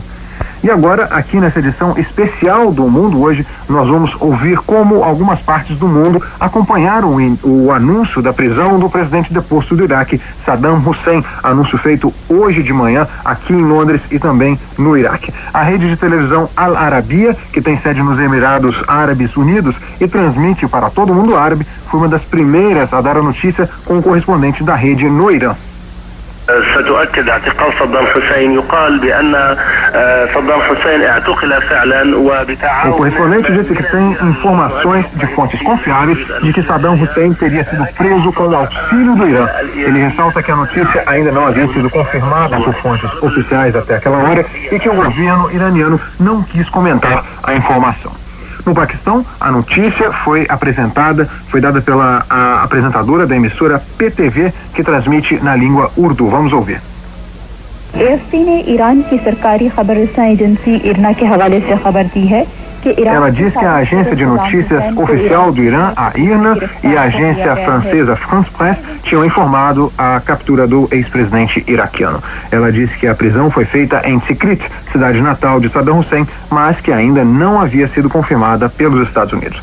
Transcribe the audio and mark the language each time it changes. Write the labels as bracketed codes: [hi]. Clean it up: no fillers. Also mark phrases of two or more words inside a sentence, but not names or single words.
[pt] E agora, aqui nessa edição especial do Mundo Hoje, nós vamos ouvir como algumas partes do mundo acompanharam o anúncio da prisão do presidente deposto do Iraque, Saddam Hussein, anúncio feito hoje de manhã aqui em Londres e também no Iraque. A rede de televisão Al Arabiya, que tem sede nos Emirados Árabes Unidos e transmite para todo o mundo árabe, foi uma das primeiras a dar a notícia com o correspondente da rede no Irã. [ar] ستؤكد اعتقال صدام حسين يقال بأن صدام حسين اعتقل فعلا وبتعاون. [pt] O correspondente disse que tem informações de fontes confiáveis de que Saddam Hussein teria sido preso com o auxílio do Irã. Ele ressalta que a notícia ainda não havia sido confirmada por fontes oficiais até aquela hora e que o governo iraniano não quis comentar a informação. No Paquistão, a notícia foi dada pela apresentadora da emissora PTV, que transmite na língua urdu. Vamos ouvir. [ur] AFP نے ایران کی سرکاری خبر رساں ایجنسی ارنا کے حوالے سے خبر دی ہے کہ [pt] Ela diz que a agência de notícias oficial do Irã, a IRNA, e a agência francesa France Presse tinham informado a captura do ex-presidente iraquiano. Ela disse que a prisão foi feita em Tikrit, cidade natal de Saddam Hussein, mas que ainda não havia sido confirmada pelos Estados Unidos.